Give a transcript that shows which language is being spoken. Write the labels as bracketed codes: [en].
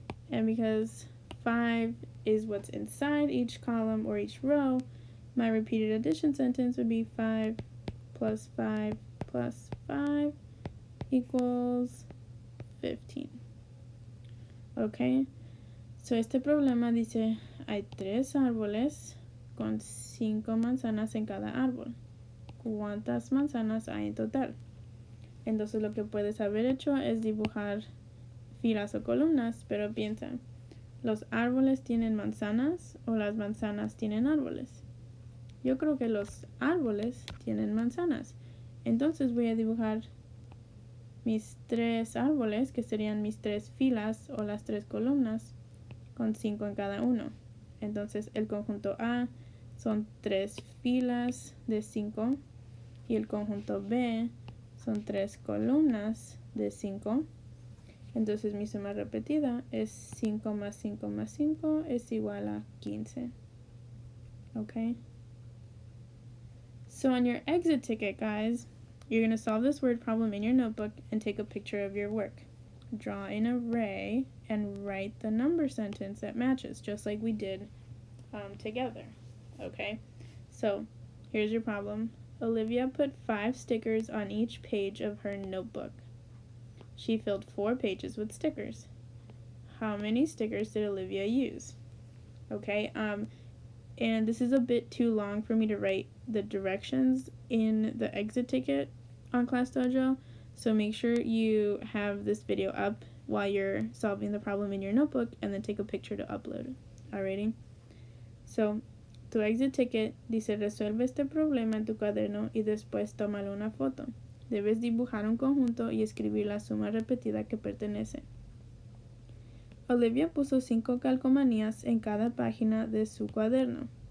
[en] And because 5 is what's inside each column or each row, my repeated addition sentence would be 5 plus 5 plus 5 equals 15. Okay? [es] So este problema dice, hay 3 árboles con 5 manzanas en cada árbol. ¿Cuántas manzanas hay en total? Entonces lo que puedes haber hecho es dibujar filas o columnas, pero piensa, ¿los árboles tienen manzanas o las manzanas tienen árboles? Yo creo que los árboles tienen manzanas. Entonces voy a dibujar mis 3 árboles, que serían mis 3 filas o las 3 columnas, con 5 en cada uno. Entonces el conjunto A son 3 filas de 5 y el conjunto B son 3 columnas de 5. Entonces mi suma repetida es 5 más 5 más 5 es igual a 15. [en] Okay? So on your exit ticket, guys, you're going to solve this word problem in your notebook and take a picture of your work. Draw an array and write the number sentence that matches, just like we did together. Okay? So here's your problem. Olivia put 5 stickers on each page of her notebook. She filled 4 pages with stickers. How many stickers did Olivia use? Okay, and this is a bit too long for me to write the directions in the exit ticket on Class Dojo, so make sure you have this video up while you're solving the problem in your notebook and then take a picture to upload. Alrighty? [es] So, tu exit ticket dice resuelve este problema en tu cuaderno y después tómale una foto. Debes dibujar un conjunto y escribir la suma repetida que pertenece. Olivia puso 5 calcomanías en cada página de su cuaderno.